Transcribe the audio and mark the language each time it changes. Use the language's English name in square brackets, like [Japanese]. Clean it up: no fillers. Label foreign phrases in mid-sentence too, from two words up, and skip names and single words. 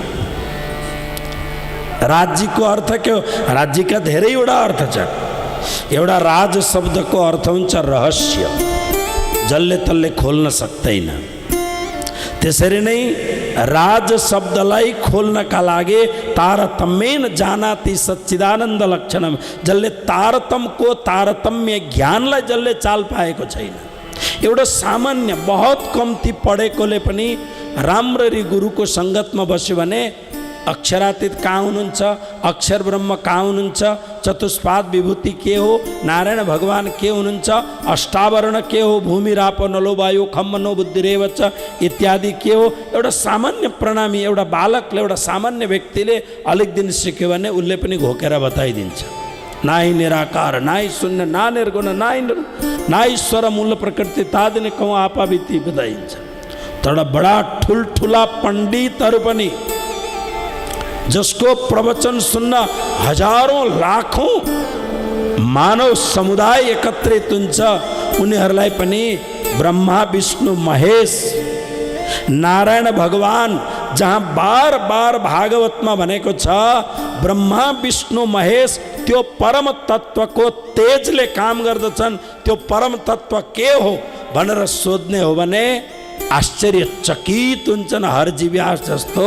[Nepali] राज्यको अर्थ के हो? राज्यका धेरैवटा अर्थ छन्। एउटा राज शब्दको अर्थ हुन्छ रहस्य, जसले तसले खोल्न सक्दैन। त्यसरी नै राज शब्दलाई खोल्नका लागि [Sanskrit] तारतम्येन जानाति सच्चिदानन्द लक्षणम, [Nepali] जसले तारतम्य ज्ञानलाई जसले चाल पाएको छैन। एउटा सामान्य बहुत कम्ती पढेकोले पनि राम्ररी गुरुको सङ्गतमा बस्यो भने अक्षरातीत कहाँ हुनुहुन्छ, अक्षर ब्रह्म कहाँ हुनुहुन्छ, चतुष्पाद विभूति के हो, नारायण भगवान के हुनुहुन्छ, अष्टावरण के हो, [Sanskrit] भूमि राप नलो वायु खम मनो बुद्धिरेव च [Nepali] इत्यादि के हो। एउटा सामान्य प्रणामी एउटा बालकले, एउटा सामान्य व्यक्तिले अलिक दिन सिक्यो भने उसले पनि घोकेर बताइदिन्छ। [Hindi] नाहि निराकार, नाहि शून्य, ना निर्गुण, ना ईश्वर मूल प्रकृति तादिने कहूँ आपा बिती बताइन्छ। [Nepali] तर बडा ठुल्ठुला पण्डितहरू पनि जसको प्रवचन सुन्न हजारौं लाखौं मानव समुदाय एकत्रित हुन्छ, उनीहरूलाई पनि ब्रह्मा विष्णु महेश नारायण भगवान, जहाँ बार बार भागवतमा भनेको छ ब्रह्मा विष्णु महेश त्यो परम तत्वको तेजले काम गर्दछन्, त्यो परम तत्व के हो भनेर सोध्ने हो भने आश्चर्यचकित हुन्छन् हरजीव्यास जस्तो।